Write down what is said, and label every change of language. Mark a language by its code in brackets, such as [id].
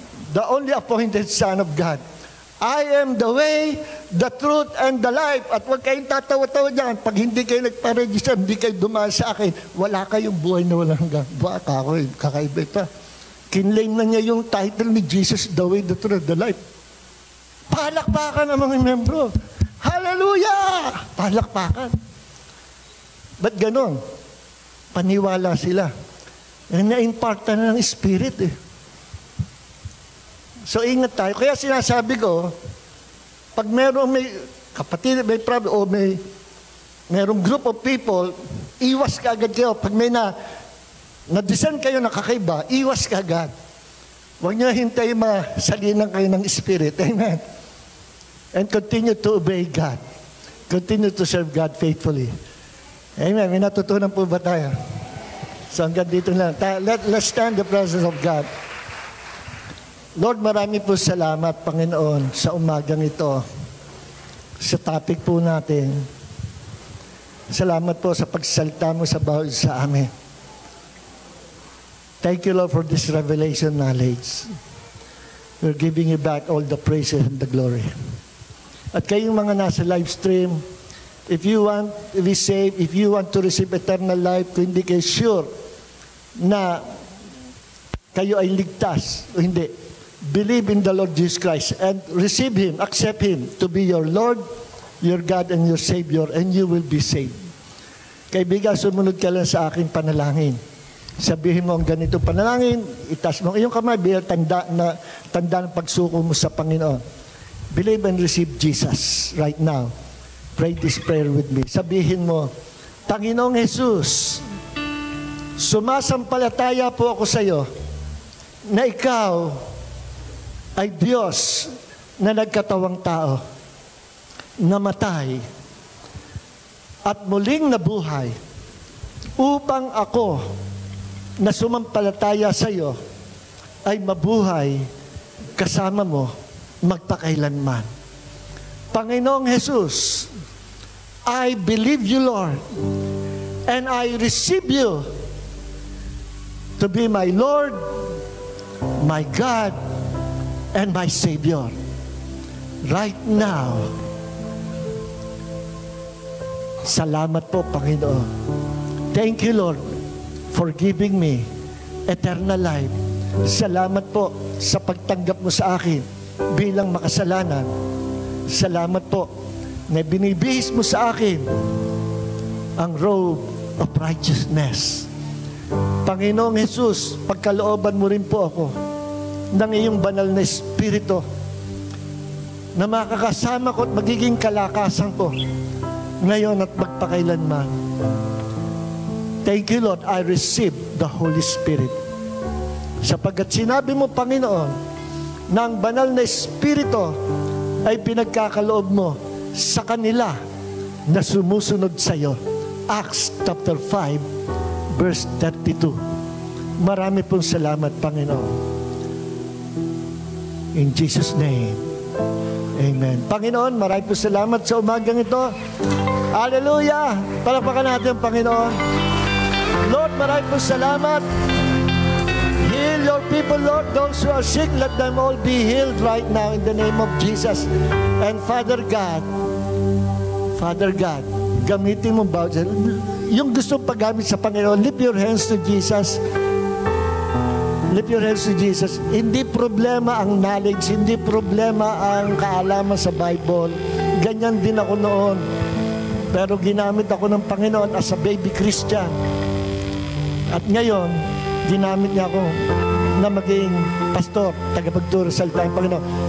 [en] The only appointed Son of God. I am the way, the truth, and the life. [tl] At huwag kayong tatawa-tawa dyan. Pag hindi kayo nagpa-register, hindi kayo dumaan sa akin, wala kayong buhay na walang hanggang. Baka ako, kakaiba ito. Kinlaim na niya yung title ni Jesus, [en] the way, the truth, the life. [tl] Palakpakan ang mga membro. Hallelujah! Palakpakan. Ba't ganon? Paniwala sila. Na-impartan na ng Spirit eh. So, ingat tayo. Kaya sinasabi ko, pag merong may kapatid, may problem, o merong [en] group of people, [tl] iwas ka agad kayo. Pag may na-design kayo na kakaiba, iwas ka agad. Huwag niyo hintay masalinan kayo ng Spirit. [en] Amen. And continue to obey God. Continue to serve God faithfully. Amen. [tl] May natutunan po ba tayo? So, hanggang dito lang. [en] Let's stand in the presence of God. [tl] Lord, marami po salamat, Panginoon, sa umagang ito, sa topic po natin. Salamat po sa pagsalita mo sa bawat sa amin. [en] Thank you, Lord, for this revelation knowledge. We're giving you back all the praises and the glory. [tl] At kayong mga nasa live stream, [en] if you want to be saved, if you want to receive eternal life, [tl] kung hindi kayo sure na kayo ay ligtas o hindi, [en] believe in the Lord Jesus Christ and receive Him, accept Him to be your Lord, your God, and your Savior, and you will be saved. [tl] Kaibigan, sumunod ka lang sa aking panalangin. Sabihin mo ang ganito panalangin, itas mo iyong kamay, bilang tanda ng pagsuko mo sa Panginoon. [en] Believe and receive Jesus right now. Pray this prayer with me. [tl] Sabihin mo, Panginoong Jesus, sumasampalataya po ako sa iyo na ikaw ay Diyos na nagkatawang tao, namatay at muling nabuhay upang ako na sumampalataya sa iyo ay mabuhay kasama mo magpakailanman. [en] Panginoong Jesus, I believe you, Lord, and I receive you to be my Lord, my God, and my Savior. Right now. [tl] Salamat po, Panginoon. [en] Thank you, Lord, for giving me eternal life. [tl] Salamat po sa pagtanggap mo sa akin bilang makasalanan. Salamat po na binibihis mo sa akin ang [en] robe of righteousness. [tl] Panginoong Jesus, pagkalooban mo rin po ako ng iyong banal na Espiritu na makakasama ko at magiging kalakasan ko ngayon at magpakailanman. [en] Thank you, Lord, I receive the Holy Spirit. [tl] Sapagkat sinabi mo, Panginoon, na ang banal na Espiritu ay pinagkakaloob mo sa kanila na sumusunod sa iyo. [en] Acts chapter 5, verse 32. [tl] Marami pong salamat, Panginoon. [en] In Jesus' name, amen. [tl] Panginoon, maraming po salamat sa umagang ito. Hallelujah! Palakpakan natin ang Panginoon. [en] Lord, [tl] maraming po salamat. [en] Heal your people, Lord. Those who are sick, let them all be healed right now in the name of Jesus. And Father God, [tl] gamitin mo ba? Yung gusto paggamit sa Panginoon, [en] lift your hands to Jesus. Lift your hands to Jesus. [tl] Hindi problema ang knowledge, hindi problema ang kaalaman sa Bible. Ganyan din ako noon. Pero ginamit ako ng Panginoon [en] as a baby Christian. [tl] At ngayon, ginamit niya ako na maging pastor, tagapagturo sa salita ng Panginoon.